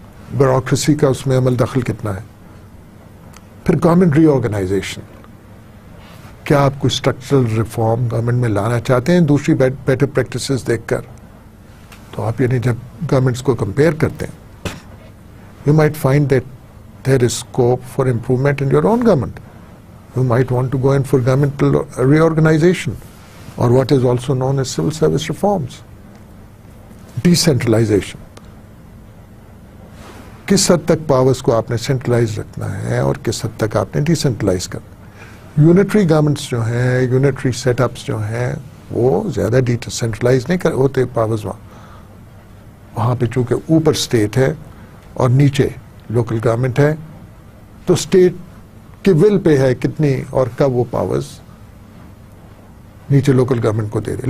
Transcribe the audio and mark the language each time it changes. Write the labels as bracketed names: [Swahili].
[Urdu] Bureaucracy کا اس میں عمل دخل کتنا ہے؟ پھر گورنمنٹ ری آرگنائزیشن, کیا آپ کوئی اسٹرکچرل ریفارم گورنمنٹ میں لانا چاہتے ہیں دوسری بیٹر پریکٹسز دیکھ کر؟ تو آپ یعنی جب گورنمنٹس کو کمپیئر کرتے ہیں, [English] You might find that there is scope for improvement in your own government. You might want to go in for governmental reorganization or what is also known as civil service reforms. Decentralization. [Urdu] کس حد تک powers کو آپ نے centralise رکھنا ہے اور کس حد تک آپ نے ڈیسینٹرلائز کرنا ہے. یونٹری گورنمنٹس جو ہیں, یونٹری سیٹ اپس جو ہیں, وہ زیادہ ڈیسینٹرلائز نہیں ہوتے پاورز وہاں پہ چونکہ اوپر اسٹیٹ ہے اور نیچے لوکل گورنمنٹ ہے, تو اسٹیٹ کی ول پہ ہے کتنی اور کب وہ پاورز نیچے لوکل گورنمنٹ کو دے دے.